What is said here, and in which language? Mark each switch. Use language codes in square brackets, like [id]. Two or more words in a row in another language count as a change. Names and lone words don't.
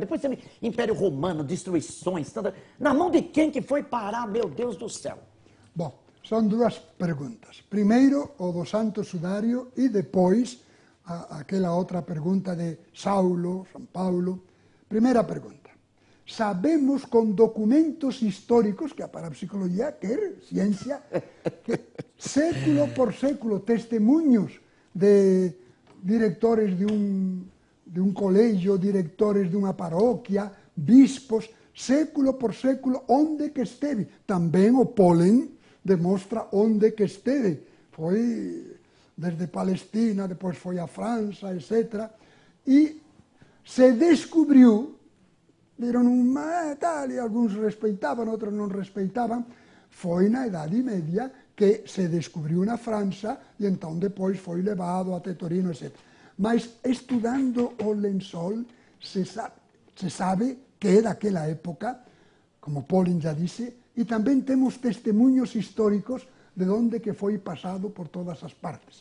[pt] Depois você Império Romano, destruições, na mão de quem que foi parar, meu Deus do céu? Bom, são 2 perguntas. Primeiro, o do Santo Sudario, e depois aquela outra pergunta de Saulo, São Paulo. Primeira pergunta. [gl] Sabemos con documentos históricos, que a parapsicologia quer ciencia, que século por século, testemunhos de directores de un colegio, directores de unha parroquia, bispos, século por século, onde que esteve. Tamén o polen demostra onde que esteve. [pt] Foi desde Palestina, depois foi a França, etc. [gl] E se descubriu, viron tal, e alguns respeitaban, outros non respeitaban, foi na Idade Media que se descubriu na França e entón depois foi levado até Torino, etc. [pt] Mas estudando o lençol, se sabe se sabe que é daquela época, como Pauling já disse, e também temos testemunhos históricos de onde que foi passado por todas as partes.